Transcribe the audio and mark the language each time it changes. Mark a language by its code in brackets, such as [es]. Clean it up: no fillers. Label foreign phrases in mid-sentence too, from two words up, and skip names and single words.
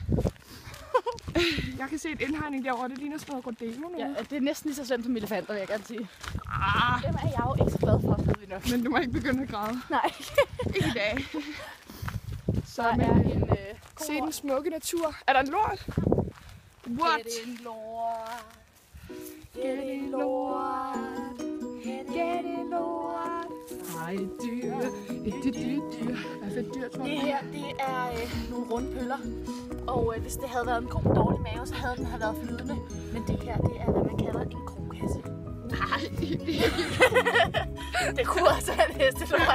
[da] Jeg kan se et indhegning derovre, det ligner sådan noget rodeo nu. Ja, det er næsten lige så slemt som elefanter, vil jeg gerne sige. Ah, Dem er jeg jo ikke så glad for, ved vi nok. men du må ikke begynde at græde. Nej. Ikke i dag. Så Der men, er en se den smukke natur. Er der en lort? [en] What? Get in, Lord. Get in, Lord. Get in, Lord. [da] Ej, dyr. Dyr. Hvad for et dyr, tror du? Det her, det er nogle rundpøller. Og hvis det havde været en ko med dårlig mave, så havde den have været flydende. Men det her, det er, hvad man kalder en krokasse. Nej, det er ikke. Det kunne også være en hestelort.